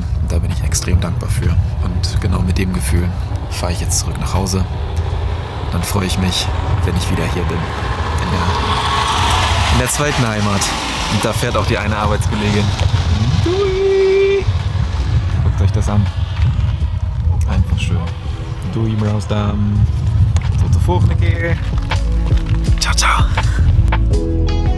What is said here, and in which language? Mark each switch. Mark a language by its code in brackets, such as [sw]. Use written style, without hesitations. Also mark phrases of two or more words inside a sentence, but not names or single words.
[de] Und da bin ich extrem dankbar für. Und genau mit dem Gefühl fahre ich jetzt zurück nach Hause. Dann freue ich mich, wenn ich wieder hier bin. In der zweiten Heimat. Und da fährt auch die eine Arbeitskollegin. Dui! Guckt euch das an. Einfach schön. [nl] Doei Brausdam. Tot de volgende keer. [it] Ciao, ciao.